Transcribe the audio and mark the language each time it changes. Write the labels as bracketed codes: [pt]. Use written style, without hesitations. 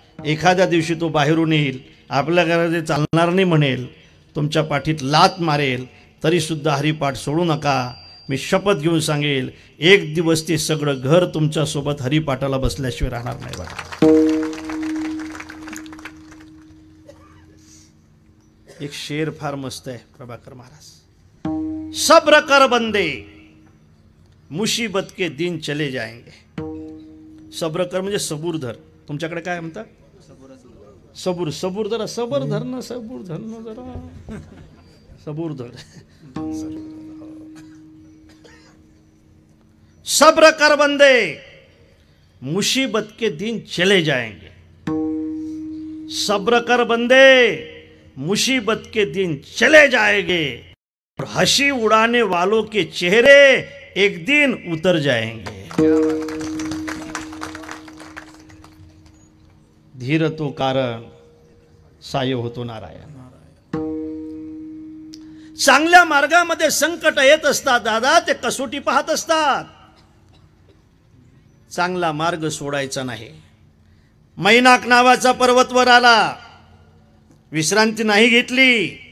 [mr] एखाद्या दिवशी तो बाहेरून येईल, आपल्या घरात चालणार नाही म्हणेल, तुमच्या पाठीत लात मारेल, तरीसुद्धा हरिपाठ सोडू नका. मी शपथ घेऊन सांगेल, एक दिवस ते सगळं घर तुमच्यासोबत हरिपाठाला बसल्याशिवाय राहणार नाही बघा. एक शेर फार मस्त आहे प्रभाकर महाराज. [hi] सब्र कर बंदे, मुसीबत के दिन चले जाएंगे. [mr] सब्र कर म्हणजे सबूर धर. तुमच्याकडे काय म्हणतात? सबूर. सबूर धर, सबर धर ना, सबूर धर ना जरा, सबूर धर. [hi] सब्र कर बंदे, मुसीबत के दिन चले जाएंगे. सब्र कर बंदे, मुसीबत के दिन चले जाएंगे, और हंसी उड़ाने वालों के चेहरे एक दिन उतर जाएंगे. [mr] धीर तो कारण, साय होतो नारायण. चांगल्या मार्गामध्ये संकट येत असतात दादा, ते कसोटी पाहत असतात. चांगला मार्ग सोडायचा नाही. मैनाक नावाचा पर्वतवर आला, विश्रांती नाही घेतली.